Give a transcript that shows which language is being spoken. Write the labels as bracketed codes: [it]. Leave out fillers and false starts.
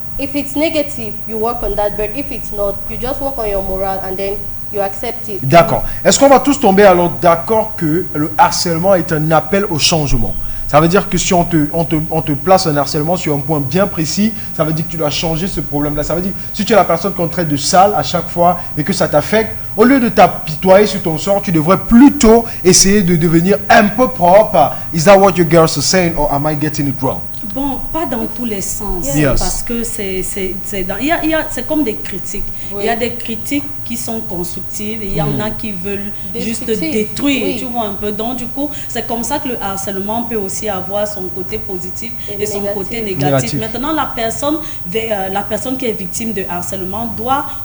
[en] If it's negative, you work on that, but if it's not, you just work on your morale and then you accept it. [fr] D'accord. Est-ce qu'on va tous tomber alors d'accord que le harcèlement est un appel au changement? Ça veut dire que si on te place un harcèlement sur un point bien précis, ça veut dire que tu dois changer ce problème-là. Ça veut dire que si tu es la personne qu'on traite de sale à chaque fois et que ça t'affecte, au lieu de t'apitoyer sur ton sort, tu devrais plutôt essayer de devenir un peu propre. [en] Is that what your girls are saying or am I getting it wrong? [fr] Bon, pas dans tous les sens, parce que c'est comme des critiques. Il y a des critiques qui sont constructives et il y en a qui veulent juste détruire, tu vois un peu. Donc du coup, c'est comme ça que le harcèlement peut aussi avoir son côté positif et son côté négatif. Maintenant, la personne qui est victime de harcèlement doit